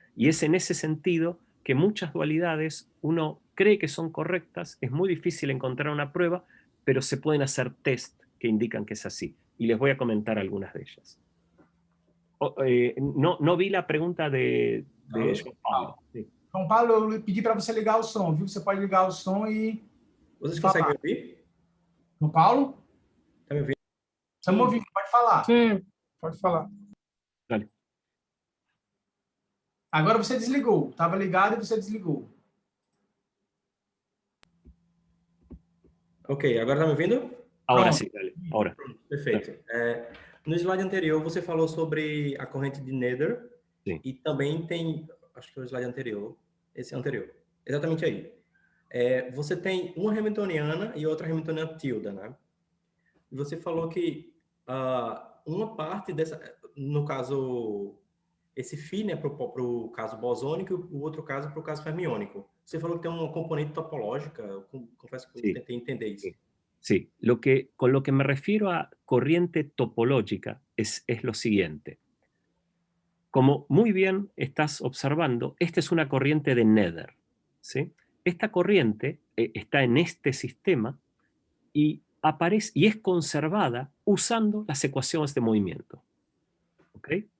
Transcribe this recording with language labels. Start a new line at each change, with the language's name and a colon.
Spanish: Y es en ese sentido que muchas dualidades uno cree que son correctas, es muy difícil encontrar una prueba, pero se pueden hacer test que indican que es así. Y les voy a comentar algunas de ellas. No vi la pregunta de João Paulo. Sí.
Portuguese: João Paulo, eu pedi para você ligar o som, viu? Você pode ligar o som e... Vocês conseguem me ouvir? João Paulo? Está me ouvindo? Estamos ouvindo, pode falar. Sim, pode falar.
Spanish: Dale.
Portuguese: Agora você desligou. Estava ligado e você desligou. Ok, agora está me ouvindo? Agora sim, dale. Agora. Perfeito. No slide anterior, você falou sobre a corrente de Nether. Sim. E também tem, acho que é o slide anterior, esse anterior. Exatamente aí. Você tem uma hamiltoniana e outra hamiltoniana tilde, né? E você falou que uma parte dessa, no caso, esse φ, né, para o caso bosônico e o outro caso para o caso fermiônico. Você falou que tem uma componente topológica, eu confesso que eu tentei entender isso.
Spanish: Sí, con lo que me refiero a corriente topológica es lo siguiente. Como muy bien estás observando, esta es una corriente de Nether, ¿sí? Esta corriente está en este sistema y aparece y es conservada usando las ecuaciones de movimiento. ¿Ok?